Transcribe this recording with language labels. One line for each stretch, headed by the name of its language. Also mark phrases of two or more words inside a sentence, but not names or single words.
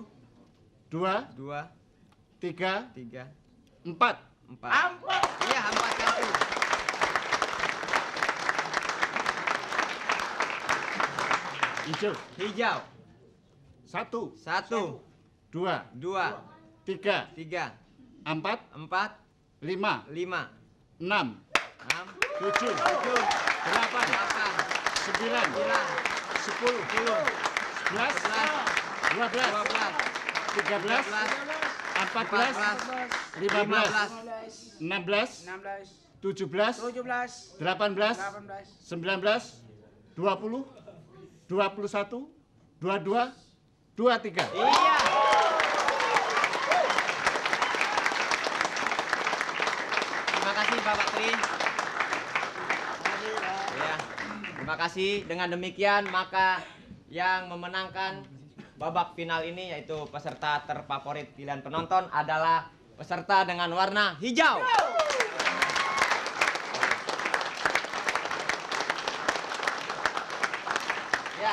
Indonesian: dua, dua, tiga, tiga, empat. empat. Iya, empat kartu. Hijau. Hijau. Satu, Satu, dua, dua, tiga, tiga, empat, empat, lima, lima, enam, enam, tujuh, tujuh, delapan, delapan, sembilan, sembilan, sepuluh, sepuluh, sebelas, sebelas, dua belas, dua belas, tiga belas, empat belas, lima belas, enam belas, 17, 18, 19, 20, 21, 22, 23. Iya. Terima kasih Bapak Tri. Ya, terima kasih. Dengan demikian maka yang memenangkan babak final ini yaitu peserta terfavorit pilihan penonton adalah peserta dengan warna hijau. Ya.